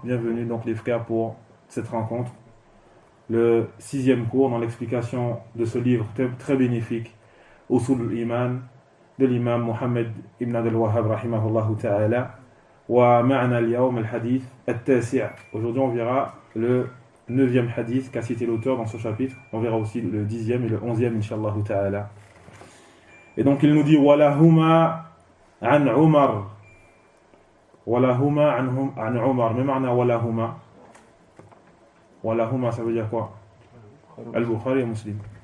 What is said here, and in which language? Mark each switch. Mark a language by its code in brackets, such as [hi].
[fr] Bienvenue donc les frères pour cette rencontre, le 6e cours dans l'explication de ce livre très bénéfique, Usul al-Iman, de l'imam Muhammad ibn Abdul Wahhab rahimahullahu ta'ala. [ar] ومعنا اليوم الحديث التاسع. [fr] Aujourd'hui on verra le 9e hadith qu'a cité l'auteur dans ce chapitre. On verra aussi le 10e et le 11e inshallah ta'ala. Et donc il nous dit [ar] walahuma an Umar. Walahuma an Umar. [fr] Mais معنى walahuma. Walahuma ça veut dire quoi? Al-Bukhari et Muslim.